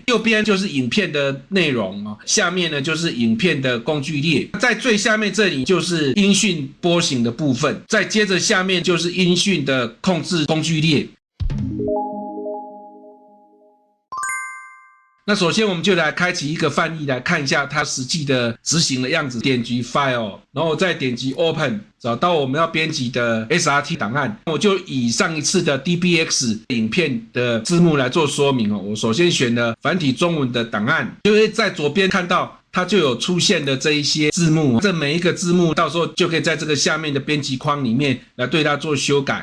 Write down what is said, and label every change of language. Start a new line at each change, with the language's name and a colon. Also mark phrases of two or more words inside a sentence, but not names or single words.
Chinese: 右邊就是影片的內容，下面呢就是影片的工具列，在最下面這裡就是音訊波形的部分，再接着下面就是音訊的控制工具列。那首先我們就來開啟一個範例來看一下它實際的執行的樣子。點擊 File， 然後再點擊 Open， 找到我們要編輯的 SRT 檔案。我就以上一次的 DBX 影片的字幕來做說明。我首先選了繁體中文的檔案，就會在左邊看到它就有出現的這一些字幕，這每一個字幕到時候就可以在這個下面的編輯框裡面來對它做修改。